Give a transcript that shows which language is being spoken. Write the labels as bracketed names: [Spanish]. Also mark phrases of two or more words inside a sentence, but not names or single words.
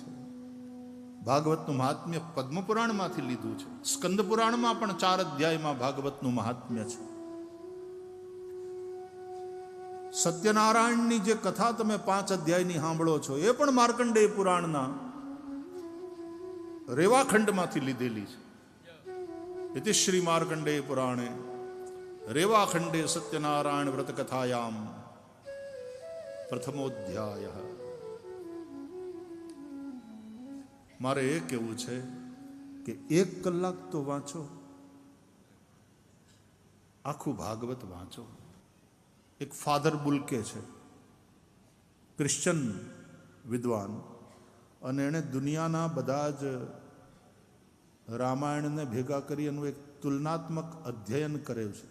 [Gujarati] ભાગવતનું મહાત્મ્ય પદ્મપુરાણમાંથી લીધું છે. સ્કંદ પુરાણમાં પણ 4 અધ્યાયમાં ભાગવતનું મહાત્મ્ય છે. સત્યનારાયણની જે કથા તમે 5 અધ્યાયની સાંભળો છો, એ પણ માર્કંડેય પુરાણના રેવાખંડમાંથી લીધેલી છે. [Sanskrit] इति श्री मार्कंडेय पुराणे रेवाखंडे सत्यनारायण व्रत कथायाम प्रथमोध्याय. [Gujarati] मारे એ કહેવું છે કે 1 કલાક તો વાંચો, આખું ભાગવત વાંચો. એક ફાધર બુલકે છે, ક્રિશ્ચન વિદ્વાન, અને એણે દુનિયાના બધા જ રામાયણને ભેગા કરી એનું એક તુલનાત્મક અધ્યયન કર્યું છે.